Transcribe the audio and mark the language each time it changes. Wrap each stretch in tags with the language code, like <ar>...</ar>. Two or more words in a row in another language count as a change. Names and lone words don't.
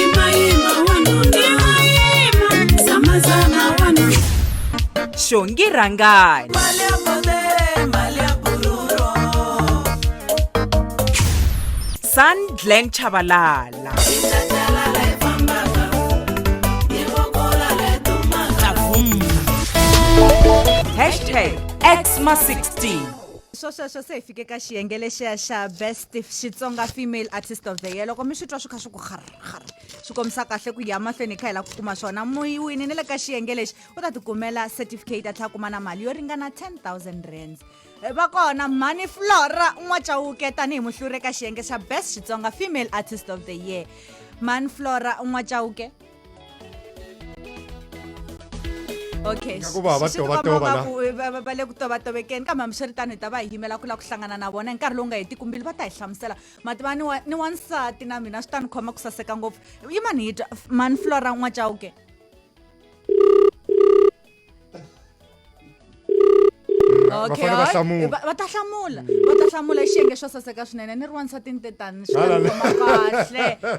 <ts>Shongi Rangani San Glenn Chabalala #XMA16 sweswo se hi fike ka xiyenge lexiya xa best Xitsonga female artist of the year loko mi swi twa swi kha swi ku swi kombisa kahle ku ya mahlweni kha hi la ku kuma swona muwini ni le ka xiyenge lexi u ta tikumela certificate a tlha kuma na mali yo ringana 10,000 rands va kona Mani Flora N'wachauke tanihi muhluri ka xiyenge xa best Xitsonga female artist of the year Mani Flora N'wachauke okay va le ku tovatovekeni kambe hambiswiritano hi ta va hi yimela ku la ku hlangana na vona hi nkarhi lowu nga hetiki mbili va ta hi hlamusela mativa ni wansati na mina swi ta ni khoma ku saseka ngopfu yi mani hi twa Mani Flora N'wachauke okay va ta hlamula xiyenge xo saseka swinene ni ri wansati ni tetani swi ta ni khoma kahle</ts>